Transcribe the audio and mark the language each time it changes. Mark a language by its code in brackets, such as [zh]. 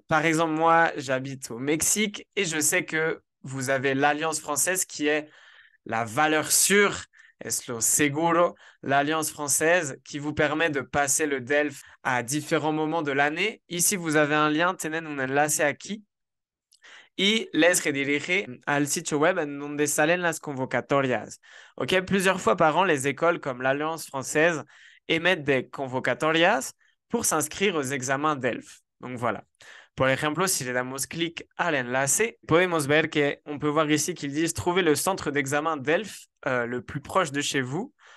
[fr] Par exemple, moi, j'habite au Mexique et je sais que vous avez l'Alliance française qui est la valeur sûre, [es] es lo seguro, [fr] l'Alliance française qui vous permet de passer le DELF à différents moments de l'année. Ici, vous avez un lien, [es] tenen un enlace aquí. y les redirige al sitio web en donde salen las convocatorias. [fr] Ok, plusieurs fois par an, les écoles comme l'Alliance française émettent des convocatorias pour s'inscrire aux examens DELF. Donc voilà. [es] Por ejemplo, si le damos clic al enlace, podemos ver que [fr] on peut voir ici qu'ils disent trouver le centre d'examen DELF le plus proche de chez vous.